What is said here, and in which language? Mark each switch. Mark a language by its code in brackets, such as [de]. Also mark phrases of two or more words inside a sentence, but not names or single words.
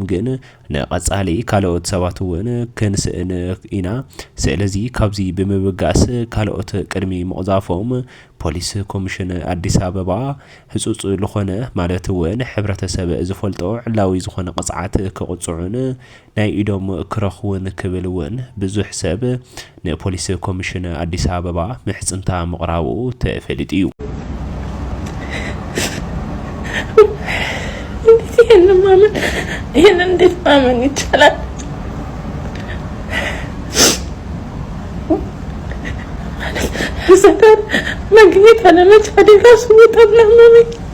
[ti] ግን ንቐጻሊ ካልኦት ሰባት እውን ክንስእን ኢና ስለዚ ካብዚ ብምብጋስ ካልኦት ቅድሚ መቕዛፎም ፖሊስ ኮሚሽን አዲስ አበባ ህጹጽ ዝኾነ ማለት እውን ሕብረተሰብ ዝፈልጦ ዕላዊ ዝኾነ ቅጽዓት ክቕጽዑን ናይ ኢዶም ክረኽውን ክብል እውን ብዙሕ ሰብ ንፖሊስ ኮሚሽን አዲስ አበባ ምሕጽንታ ምቕራቡ ተፈሊጡ እዩ [am] ይህን እንዴት ማመን ይቻላል ሰዳር ማግኘት አለመቻሌ ራሱ በጣም ነው የሚያመኝ